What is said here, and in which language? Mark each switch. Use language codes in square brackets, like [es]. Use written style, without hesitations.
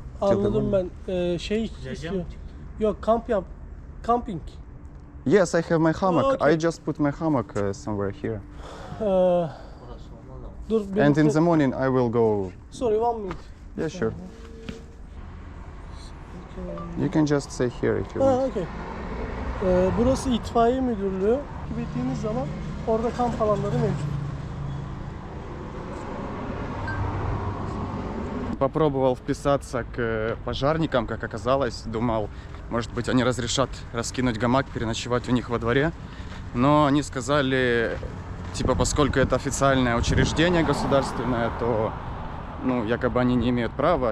[tr] Anladım ben. Şey istiyor. Yok camping. [en] Yes, I have my hammock. okay. I just put my hammock somewhere here. [tr] Dur. [en] And in the morning I will go. Sorry, 1 minute. Yeah, sure. You can just stay here if you Ha, want. okay. [tr] Burası itfaiye müdürlüğü. Gittiğiniz zaman orada kamp alanları mevcut. [ru] Попробовал вписаться к пожарникам, как оказалось. Думал, может быть, они разрешат раскинуть гамак, переночевать у них во дворе. Но они сказали, типа, поскольку это официальное учреждение государственное, то, ну, якобы они не имеют права.